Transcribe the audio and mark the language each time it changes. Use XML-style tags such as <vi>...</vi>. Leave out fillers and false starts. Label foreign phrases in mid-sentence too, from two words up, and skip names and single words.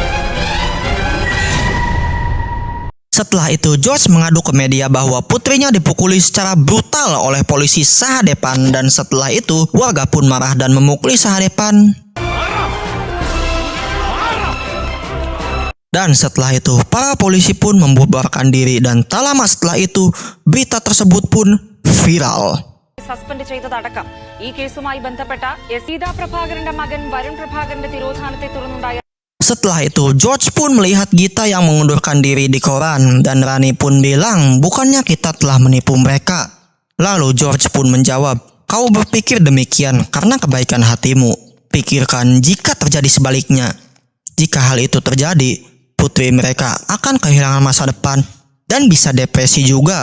<id>Setelah itu George mengadu ke media bahwa putrinya dipukuli secara brutal oleh polisi Sahadepan, dan setelah itu warga pun marah dan memukuli Sahadepan. Dan setelah itu para polisi pun membubarkan diri, dan tak lama setelah itu berita tersebut pun viral.</id> <ml>സസ്പെൻഡ് ചെയ്തതടക്കം ഈ കേസുമായി ബന്ധപ്പെട്ട സീതാ പ്രഭാകരന്റെ മകൻ വരുൺ പ്രഭാകരന്റെ തിരോധാനത്തെ തുടർന്നുണ്ടായ.</ml> <id>Setelah itu George pun melihat Gita yang mengundurkan diri di koran, dan Rani pun bilang bukannya kita telah menipu mereka. Lalu George pun menjawab, kau berpikir demikian karena kebaikan hatimu. Pikirkan jika terjadi sebaliknya. Jika hal itu terjadi, putri mereka akan kehilangan masa depan dan bisa depresi juga.</id>